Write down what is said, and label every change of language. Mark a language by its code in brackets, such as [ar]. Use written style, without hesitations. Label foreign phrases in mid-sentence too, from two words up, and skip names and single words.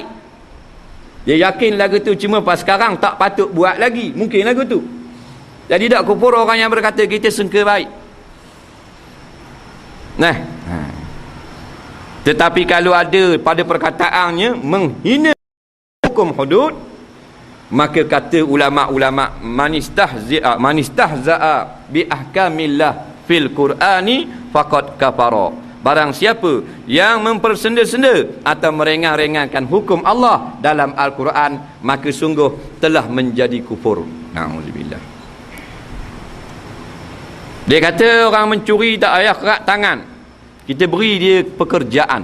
[ms] Dia yakin lagu tu, cuma pas sekarang tak patut buat lagi, mungkin lagu tu. Jadi tak kufur orang yang berkata kita sangka baik. Nah, tetapi kalau ada pada perkataannya menghina hukum hudud, maka kata ulama-ulama, [ar] من استهزأ بأحكام الله في القرآن فقد كفر. [ms] Barang siapa yang mempersenda-senda atau merengah-rengahkan hukum Allah dalam Al-Quran, maka sungguh telah menjadi kufur. Na'udzubillah. Dia kata orang mencuri tak payah kerat tangan, kita beri dia pekerjaan.